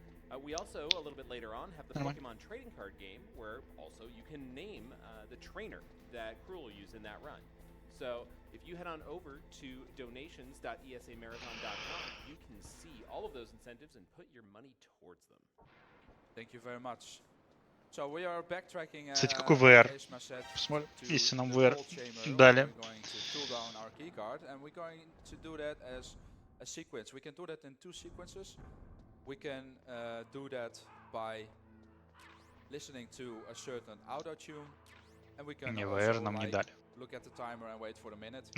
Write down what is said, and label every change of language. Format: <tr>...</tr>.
<en>We also, a little bit later on, have the Pokemon trading card game, where also you can name the trainer that Cruel will use in that run. So if you head on over to donations.esamarathon.com, you can see all of those incentives and put your money towards them. Thank you very much. So we are backtracking.</en> <ru>Кстати, какой VR? Посмотрим, если нам VR дали.</ru> <en>We're going to pull down our key card, and we're going to do that as a sequence. We can do that in 2 sequences. We can do that by listening to a certain auto tune, and we can also look at the timer and wait for a minute.</en>